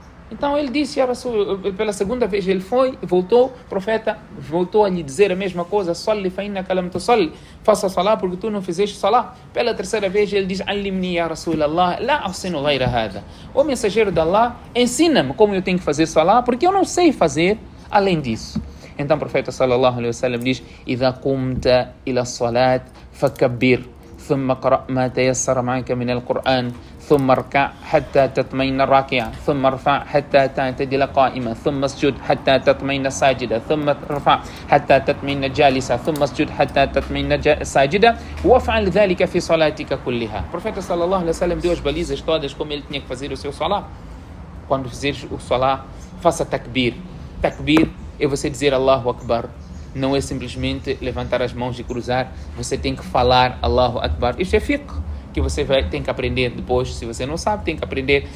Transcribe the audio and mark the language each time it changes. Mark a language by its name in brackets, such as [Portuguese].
[Portuguese] Então ele disse: "Ya Rasul", pela segunda vez ele foi e voltou, o profeta voltou a lhe dizer a mesma coisa: [Arabic] "Salli fa innaka lam tusalli." [Portuguese] Faça salah porque tu não fizeste salah. Pela terceira vez ele diz: [Arabic] "Allimni ya Rasulallah, la ahsinu ghayra hada." [Portuguese] O mensageiro de Allah, ensina-me como eu tenho que fazer salah, porque eu não sei fazer além disso. Então o profeta sallallahu alaihi wasallam diz: [Arabic] "Idha qumta ila salat fakabbir, ثم اقرأ ما تيسر معك من القرآن، ثم اركع حتى تطمئن راكعا، ثم ارفع حتى تعتدل قائما، ثم اسجد حتى تطمئن ساجدا، ثم ارفع حتى تطمئن جالسا، ثم اسجد حتى تطمئن ساجدا، وافعل ذلك في صلاتك كلها." [Portuguese] O profeta sallallahu alaihi wasallam deu as balizas todas como ele tinha que fazer o seu salah. Quando fizeres o salah, faça takbir. Takbir é você dizer Allahu Akbar. Não é simplesmente levantar as mãos e cruzar. Você tem que falar Allahu Akbar. Isso é fiqh, que você tem que aprender depois. Se você não sabe, tem que aprender.